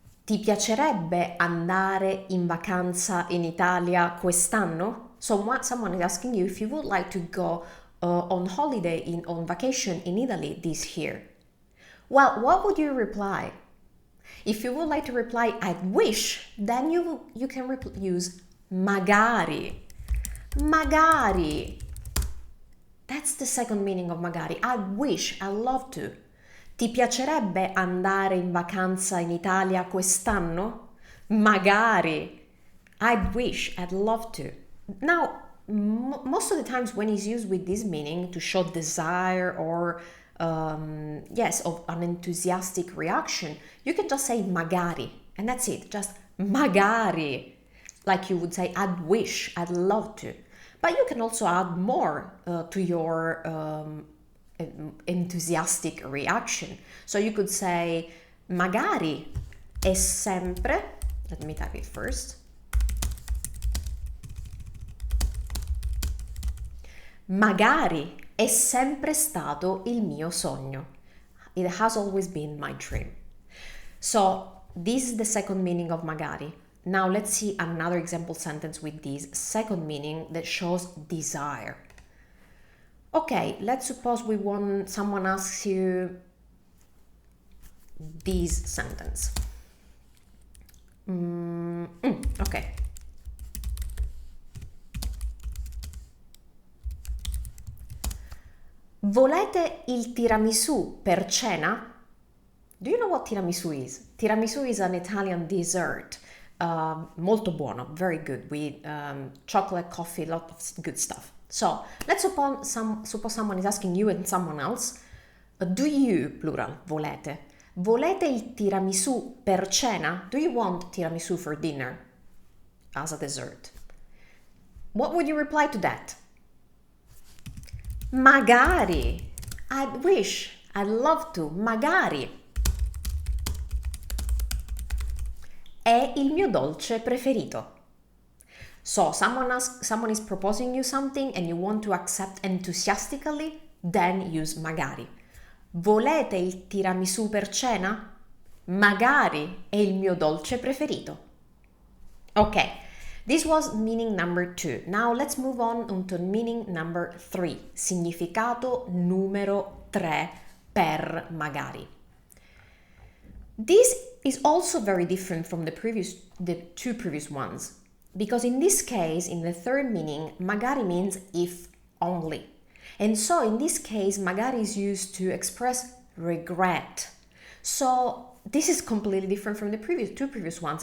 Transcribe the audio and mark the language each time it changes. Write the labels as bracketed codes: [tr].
[it] Ti piacerebbe andare in vacanza in Italia quest'anno? [en] So someone is asking you if you would like to go on holiday on vacation in Italy this year. Well, what would you reply? If you would like to reply, I wish, then you can use magari. Magari. That's the second meaning of magari. I wish, I love to. [it] Ti piacerebbe andare in vacanza in Italia quest'anno? [en] Magari. I'd wish, I'd love to. Now, most of the times when it's used with this meaning to show desire or yes, of an enthusiastic reaction, you can just say magari, and that's it, just magari. Like you would say, I'd wish, I'd love to. But you can also add more to your enthusiastic reaction. So you could say, [it] magari è sempre, [en] let me type it first. [it] Magari è sempre stato il mio sogno. [en] It has always been my dream. So this is the second meaning of magari. Now let's see another example sentence with this second meaning that shows desire. Okay, let's suppose someone asks you this sentence. Okay. [it] Volete il tiramisù per cena? [en] Do you know what tiramisù is? Tiramisù is an Italian dessert. [it] Molto buono, [en] very good, with chocolate, coffee, lot of good stuff. So let's suppose someone is asking you and someone else, do you, plural, [it] volete il tiramisù per cena? [en] Do you want tiramisù for dinner as a dessert? What would you reply to that? Magari. I'd wish, I'd love to, magari. [it] È il mio dolce preferito. [en] So someone is proposing you something and you want to accept enthusiastically, then use magari. [it] Volete il tiramisù per cena? Magari è il mio dolce preferito. [en] Okay, this was meaning number 2. Now let's move on to meaning number 3. [it] Significato numero 3 per magari. [en] This is also very different from the two previous ones. Because in this case, in the third meaning, magari means if only. And so in this case, magari is used to express regret. So this is completely different from the two previous ones.